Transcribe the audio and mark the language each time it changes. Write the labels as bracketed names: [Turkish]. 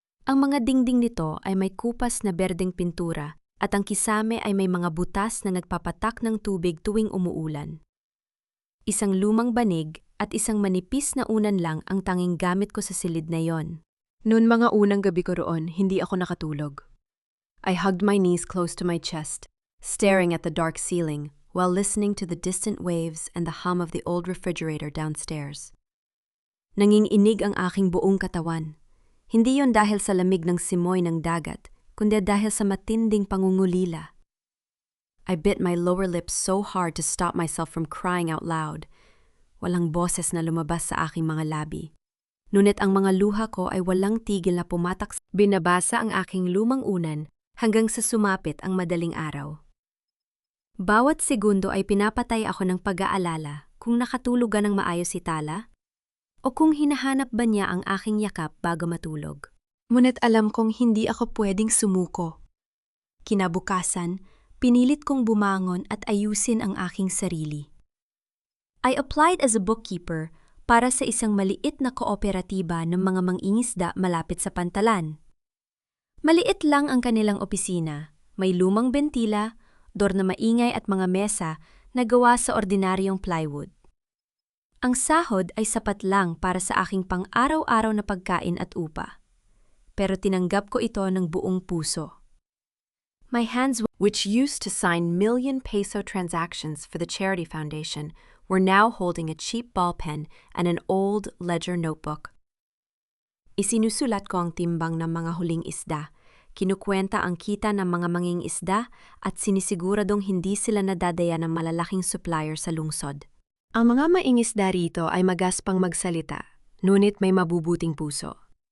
[Filipino] Ang mga dingding nito ay may kupas na berdeng pintura at ang kisame ay may mga butas na nagpapatak ng tubig tuwing umuulan. Isang lumang banig at isang manipis na unan lang ang tanging gamit ko sa silid na yon. Noon mga unang gabi ko roon, hindi ako nakatulog. [English] I hugged my knees close to my chest, staring at the dark ceiling while listening to the distant waves and the hum of the old refrigerator downstairs. [Filipino] Nanginginig ang aking buong katawan. Hindi yon dahil sa lamig ng simoy ng dagat, kundi dahil sa matinding pangungulila. [English] I bit my lower lip so hard to stop myself from crying out loud. [Filipino] Walang boses na lumabas sa aking mga labi. Ngunit ang mga luha ko ay walang tigil na pumatak. Binabasa ang aking lumang unan hanggang sa sumapit ang madaling araw. Bawat segundo ay pinapatay ako ng pag-aalala kung nakatulugan ng maayos si Tala o kung hinahanap ba niya ang aking yakap bago matulog. Ngunit alam kong hindi ako pwedeng sumuko. Kinabukasan, pinilit kong bumangon at ayusin ang aking sarili. [English] I applied as a bookkeeper [Filipino] para sa isang maliit na kooperatiba ng mga mangingisda malapit sa Pantalan. Maliit lang ang kanilang opisina, may lumang bentila, door na maingay at mga mesa na gawa sa ordinaryong plywood. Ang sahod ay sapat lang para sa aking pang-araw-araw na pagkain at upa. Pero tinanggap ko ito ng buong puso. [English] My hands, which used to sign million-peso transactions for the Charity Foundation, were now holding a cheap ball pen and an old ledger notebook. [Filipino] Isinusulat ko ang timbang ng mga huling isda, kinukwenta ang kita ng mga manging isda at sinisiguradong hindi sila nadadaya ng malalaking supplier sa lungsod. Ang mga maingisda rito ay magaspang magsalita, ngunit may mabubuting puso.